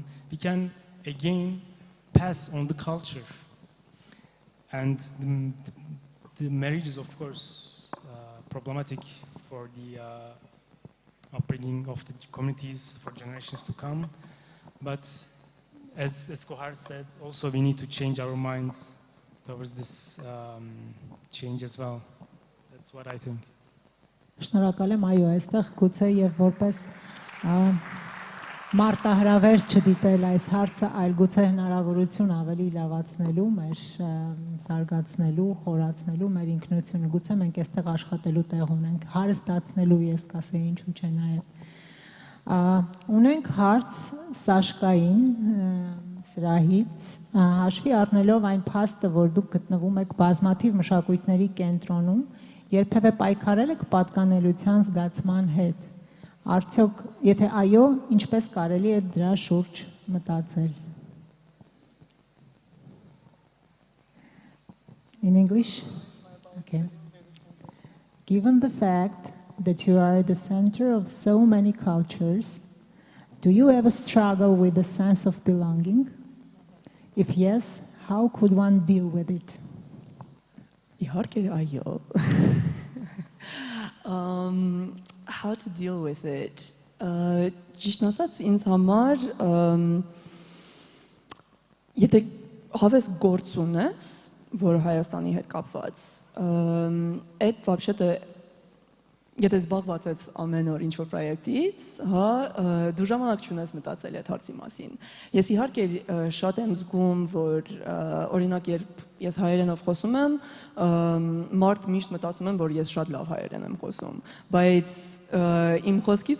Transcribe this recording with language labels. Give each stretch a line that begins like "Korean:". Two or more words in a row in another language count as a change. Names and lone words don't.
English: We can again pass on the culture, and the marriage is of course problematic for the upbringing of the communities for generations to come. But as Kohar said, also we need to change our minds towards this change as well. That's what I think.
Armenian: Շնորհակալ եմ, այո, այստեղ գուցե եւ որպես մարտահրավեր չդիտել այս հարցը, այլ գուցե հնարավորություն ավելի լավացնելու, մեր զարգացնելու, խորացնելու մեր ինքնությունը, գուցե մենք այստեղ աշխատելու տեղ ունենք, հարստացնելու, ես կասեի, ինչու՞ չէ նաև։ Ունենք հարց Սաշկային սրահից, հաշվի առնելով այն փաստը, որ դուք գտնվում եք բազմաթիվ մշակույթների կենտրոնում, երբևէ պայքարել եք պատկանելության զգացման հետ։ Արդյոք, եթե այո, ինչպես կարելի է դրա շուրջ մտածել։
English: In English? Okay. Given the fact that you are the center of so many cultures, do you ever struggle with the sense of belonging? If yes, how could one deal with it?
Armenian: Իհարկե այո։
English: How to deal with it?
Armenian: Ճիշտ ասած, ինձ համար եթե հավես գործ ունես, որ Հայաստանի հետ կապված, այդ вообще-то եթե զբաղված ես ամեն օր ինչ-որ պրոյեկտից, հա, դու ժամանակ չունես մտածել այդ հարցի մասին։ Ես իհարկե շատ եմ զգում, որ օրինակ երբ ես հայերենով խոսում եմ, մարդ միշտ մտածում եմ, որ ես շատ լավ հայերեն եմ խոսում, բայց իմ խոսքից